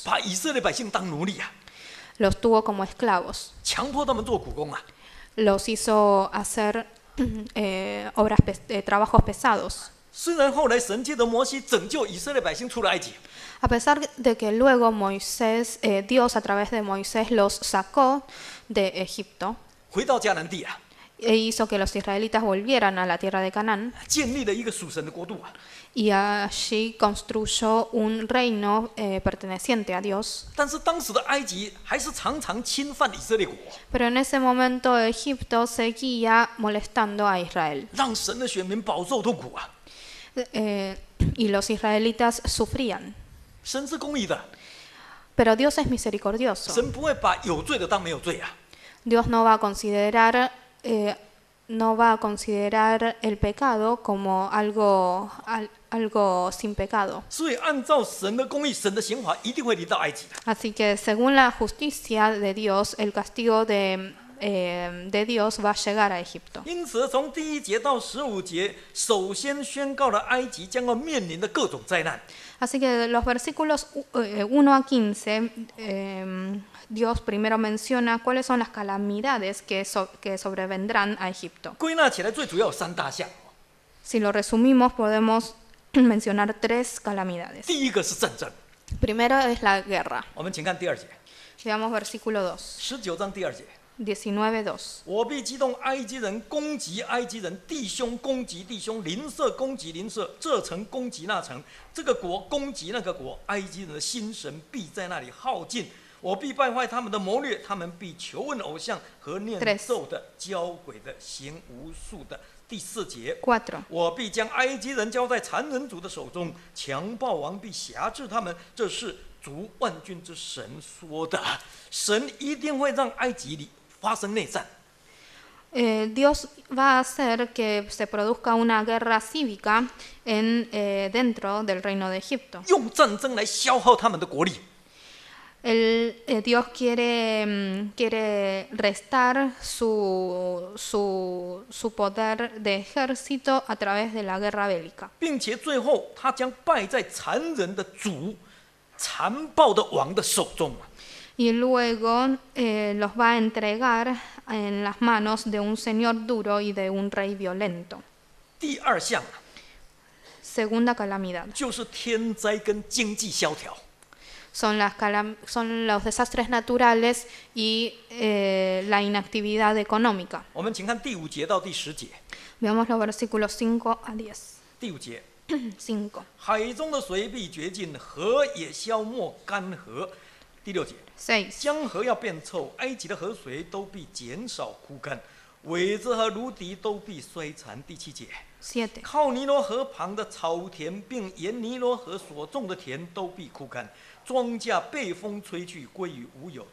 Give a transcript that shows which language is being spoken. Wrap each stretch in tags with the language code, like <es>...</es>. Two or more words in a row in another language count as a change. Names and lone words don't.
<zh>把以色列百姓当奴隶啊，</zh> <es>Los tuvo como esclavos.</es> <zh>强迫他们做苦工啊。</zh> <es>Los hizo hacer trabajos pesados.</es> <zh>虽然后来神借着摩西拯救以色列百姓出了埃及，</zh> <es>A pesar de que luego Dios a través de Moisés los sacó de Egipto</es> <zh>回到迦南地啊，</zh> <es>e hizo que los israelitas volvieran a la tierra de Canaán</es> <zh>建立了一个属神的国度啊。</zh> <es>y allí construyó un reino perteneciente a Dios.</es> <zh>但是当时的埃及还是常常侵犯以色列国，</zh> <es>Pero en ese momento Egipto seguía molestando a Israel</es> <zh>让神的选民饱受痛苦啊。</zh> <es>y los israelitas sufrían.</es> <zh>神是公义的，</zh> <es>Pero Dios es misericordioso.</es> <zh>神不会把有罪的当没有罪啊。</zh> <es>Dios no va a considerar el pecado como algo sin pecado.</es> <zh>所以按照神的公义，神的刑罚一定会临到埃及的。</zh> <es>Así que según la justicia de Dios, el castigo de Dios va a llegar a Egipto.</es> <zh>因此，从第1节到15节，首先宣告了埃及将要面临的各种灾难。</zh> <es>Así que los versículos 1 a 15, Dios primero menciona cuáles son las calamidades que sobrevendrán a Egipto.</es> <zh>归纳起来，最主要有3大项。</zh> <es>Si lo resumimos, podemos mencionar 3 calamidades.</es> <zh>第一个是战争，</zh> <es>Primero es la guerra.</es> <zh>我们请看第2节</zh> <es>Veamos versículo 2,</es> <zh>，19 章第2节。</zh> <es>19:2.</es> <zh>我必激动埃及人，攻击埃及人，弟兄攻击弟兄，邻舍攻击邻舍，这城攻击那城，这个国攻击那个国，埃及人的心神必在那里耗尽。我必败坏他们的谋略，他们必求问偶像和念咒的、交鬼的、行无术的。第4节，</zh> <es>4.</es> <zh>我必将埃及人交在残忍主的手中，强暴王必辖制他们。这是主万军之神说的，神一定会让埃及里发生内战。</zh> <es>Dios va a hacer que se produzca una guerra cívica dentro del reino de Egipto.</es> <zh>用战争来消耗他们的国力。</zh> <es>Dios quiere restar su poder de ejército a través de la guerra bélica.</es> <zh>并且最后，他将败在残忍的主、残暴的王的手中。</zh> <es>Y luego los va a entregar en las manos de un señor duro y de un rey violento.</es> <zh>第2项</zh> <es>Segunda calamidad.</es> <zh>就是天灾跟经济萧条。</zh> <es>Son los desastres naturales y la inactividad económica.</es> <zh>我们请看第5节到第10节。</zh> <es>Veamos los versículos 5 a 10.</es> <zh>第5节，</zh> <es>5.</es> <zh>海中的水必绝尽，河也消没干涸。第6节，</zh> <es>6.</es> <zh>江河要变臭，埃及的河水都必减少枯干，苇子和芦荻都必衰残。第7节，</zh> <es>7.</es> <zh>靠尼罗河旁的草田，并沿尼罗河所种的田都必枯干，庄稼被风吹去，归于无有。</zh>